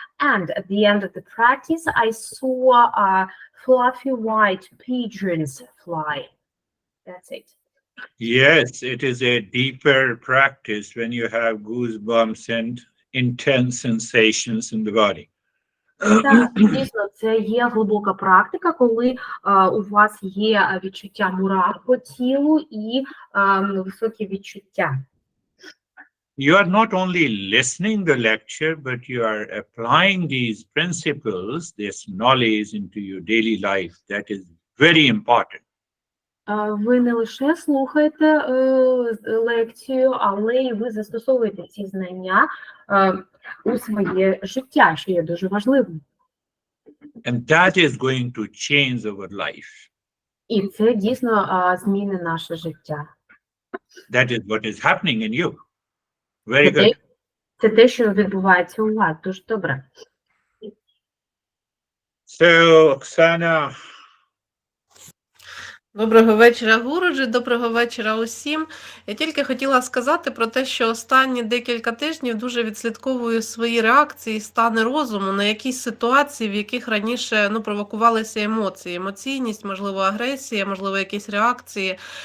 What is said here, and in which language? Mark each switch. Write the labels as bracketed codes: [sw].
[en] And at the end of the practice, I saw fluffy white pigeons fly. That's it. Yes, it is a deeper practice when you have goosebumps and intense sensations in the body. [uk] Так, дійсно, це є глибока практика, коли у вас є відчуття мурах по тілу і високі відчуття. [en] You are not only listening the lecture, but you are applying these principles, this knowledge into your daily life. That is very important. [uk] Ви не лише слухаєте лекцію, але й ви застосовуєте ці знання у своє життя, що є дуже важливим. [en] And that is going to change our life. [uk] І це дійсно зміни наше життя. [en] That is what is happening in you. Very good. [uk] Це те, що відбувається у вас. Дуже добре. [en] So, Oksana. [uk] Доброго вечора, Гуруджі, доброго вечора усім. Я тільки хотіла сказати про те, що останні декілька тижнів дуже відслідковую свої реакції, стани розуму на якісь ситуації, в яких раніше провокувалися емоції, емоційність, можливо, агресія, можливо, якісь реакції.